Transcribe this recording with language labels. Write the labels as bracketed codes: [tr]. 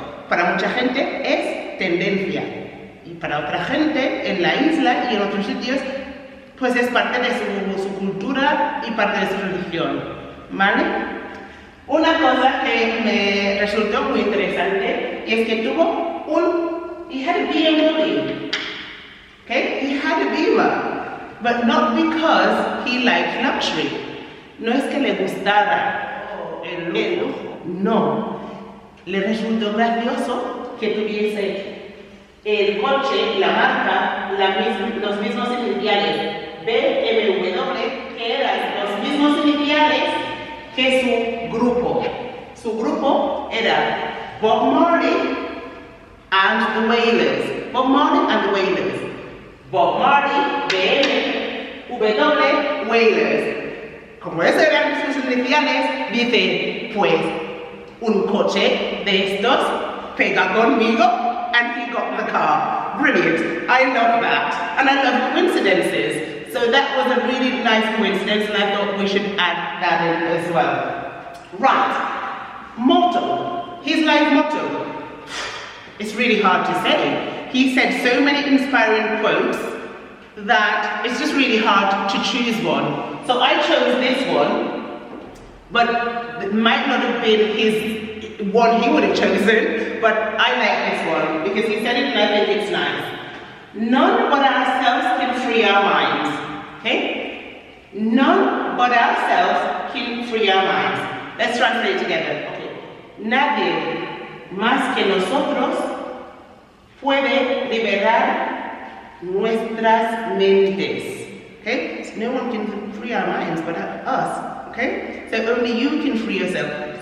[es] Para mucha gente es tendencia. Y para otra gente en la isla y en otros sitios, pues es parte de su cultura y parte de su religión, ¿vale? Una cosa que me resultó muy interesante y es que tuvo [en] he had a BMW, okay? He had a Beamer, but not because he liked luxury. [es] No es que le gustara el lujo, no. Le resultó gracioso que tuviese el coche, la marca, los mismos iniciales. BMW, que eran los mismos iniciales que su grupo. Su grupo era Bob Marley and the Wailers. Bob Marley and the Wailers. Bob Marley, BM, W, Wailers. Como eso eran sus iniciales, dice, pues, un coche de estos pega conmigo, [en] and he got the car. Brilliant. I love that. And I love coincidences. So that was a really nice coincidence, and I thought we should add that in as well. Right. Motto. His life motto. It's really hard to say. He said so many inspiring quotes that it's just really hard to choose one. So I chose this one, but it might not have been his one he would have chosen, but I like this one because he said it and I think it's nice. None but ourselves can free our minds. Okay? None but ourselves can free our minds. Let's translate together. Okay. [es] Nadie más que nosotros puede liberar nuestras mentes. [en] Okay? So no one can free our minds but us. Okay? So only you can free yourself.